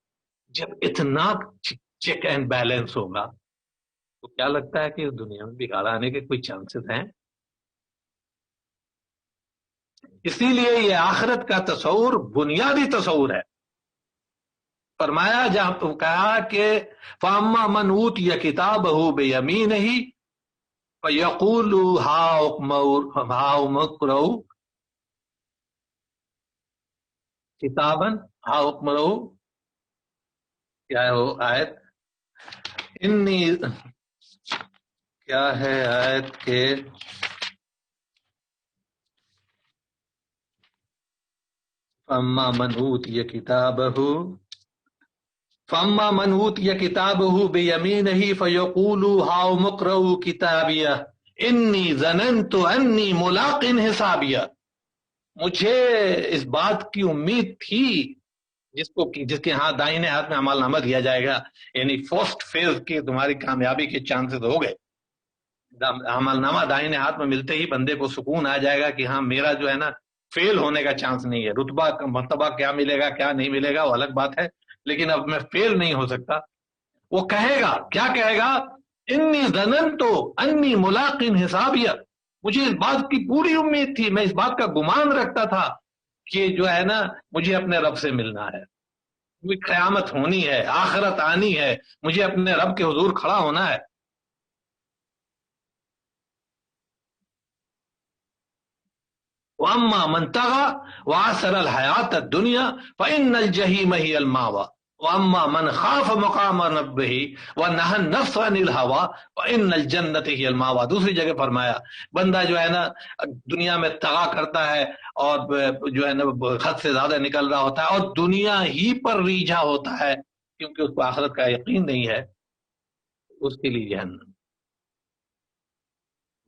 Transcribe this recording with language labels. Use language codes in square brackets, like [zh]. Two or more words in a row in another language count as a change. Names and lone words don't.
[hi] जब इतना [en] check and balance [hi] होगा तो क्या लगता है कि इस दुनिया में बिगाड़ आने के कोई चांसेस हैं? इसीलिए ये आखिरत का तस्वुर बुनियादी तस्वुर है। फरमाया, जहां तो कहा कि [ar] فأما من أوتي كتابه بيمينه فيقول هاؤم اقرؤوا كتابا هاؤم اقرؤوا, [hi] क्या है वो आयत? इन्नी, क्या है आयत के? [ar] فأما من أوتي كتابه فأما من أوتي كتابه بيمينه فيقول هاؤم اقرؤوا كتابيه إني ظننت أني ملاق حسابيه. [hi] मुझे इस बात की उम्मीद थी, जिसके हाथ दाहिने हाथ में अमलनामा दिया जाएगा, यानी [en] first phase [hi] की तुम्हारी कामयाबी के चांसेस हो गए। अमलनामा दाहिने हाथ में मिलते ही बंदे को सुकून आ जाएगा कि हाँ मेरा जो है ना फेल होने का चांस नहीं है। रुतबा मर्तबा क्या मिलेगा क्या नहीं मिलेगा वो अलग बात है, लेकिन अब मैं फेल नहीं हो सकता। वो कहेगा, क्या कहेगा? [ar] إني ظننت أني ملاق حسابيه, [hi] मुझे इस बात की पूरी उम्मीद थी, मैं इस बात का गुमान रखता था कि जो है ना मुझे अपने रब से मिलना है, क़यामत होनी है, आखिरत आनी है, मुझे अपने रब के हुजूर खड़ा होना है। [ar] وأما من طغى وآثر الحياة الدنيا فإن الجحيم هي المأوى وأما من خاف مقام ربه ونهى النفس عن الهوى فإن الجنة هي المأوى. [hi] दूसरी जगह फरमाया, बंदा जो है ना दुनिया में तगा करता है और जो है ना हद से ज्यादा निकल रहा होता है और दुनिया ही पर रीझा होता है क्योंकि उसको आखिरत का यकीन नहीं है, उसके लिए जहन्नम।